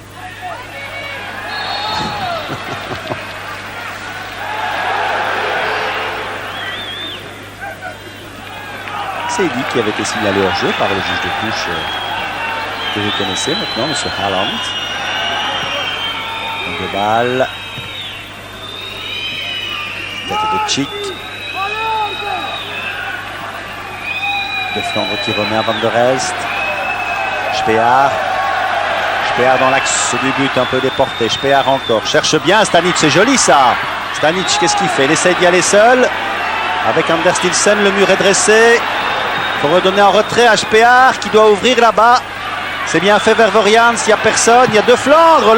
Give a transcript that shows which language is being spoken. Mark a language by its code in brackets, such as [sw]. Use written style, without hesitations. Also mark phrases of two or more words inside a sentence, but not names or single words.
[fr] C'est dit qui avait été signalé hors jeu par le juge de touche que vous connaissez maintenant, M. Haaland. Une balle. Tête de Chic. De Flandre qui remet à Van der Elst. Spear. Spear dans l'axe du but, un peu déporté. Spear encore. Cherche bien Stanic, c'est joli ça. Stanic, qu'est-ce qu'il fait? Il essaie d'y aller seul. Avec Anders Nielsen, le mur est dressé. Il faut redonner en retrait à Spear qui doit ouvrir là-bas. C'est bien fait vers Vorians, il n'y a personne, il y a De Flandre.